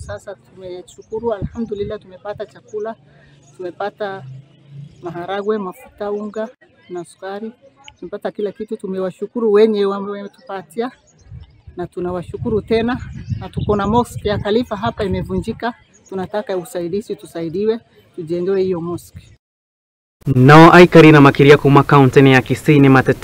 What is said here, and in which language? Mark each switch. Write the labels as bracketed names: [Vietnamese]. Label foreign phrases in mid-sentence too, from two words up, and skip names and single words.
[Swahili] Sasa tumeshukuru, alhamdulillah, tumepata chakula, tumepata maharagwe, mafuta, unga na sukari, tumepata kila kitu. Tumewashukuru wenye wametupatia na tunawashukuru tena, na tuko na mosque ya Khalifa hapa imevunjika, tunataka usaidizi, tusaidiwe tujengwe hiyo mosque. [Kikuyu] No aikari na makiria kuma kaunti ya Kisii ni matete